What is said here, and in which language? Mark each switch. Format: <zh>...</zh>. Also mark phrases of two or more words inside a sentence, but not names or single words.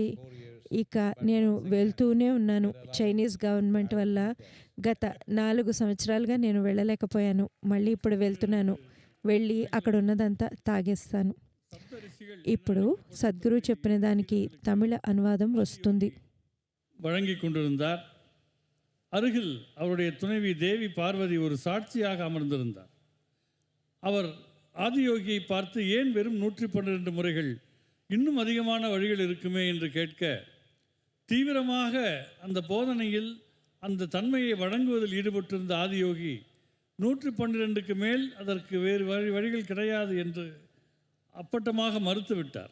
<te>ఇక నేను వెళ్తూనే ఉన్నాను.</te> <en>Chinese government</en> <te>వల్ల గత 4 సంవత్సరాలుగా నేను వెళ్ళలేకపోయాను. మళ్ళీ ఇప్పుడు వెళ్తున్నాను. వెళ్ళి అక్కడ ఉన్నదంతా తాగేస్తాను.</te> <ta>சப்தரிஷிகள்</ta> <te>ఇప్పుడు సద్గురు చెప్పిన దానికి తమిళ అనువాదం వస్తుంది.</te> <ta>வழங்கி கொண்டிருந்தார். அருகில் அவருடைய துணைவி தேவி பார்வதி ஒரு சாட்சியாக அமர்ந்திருந்தார். அவர் ஆதியோகியை பார்த்து, ஏன் வெறும் 112 முறைகள், இன்னும் அதிகமான வழிகள் இருக்குமே என்று கேட்க, தீவிரமாக அந்த போதனையில் அந்த தன்மையை வழங்குவதில் ஈடுபட்டிருந்த ஆதியோகி 112க்கு மேல் அதற்கு வேறு வழிகள் கிடையாது என்று அப்பட்டமாக மறுத்துவிட்டார்.</ta>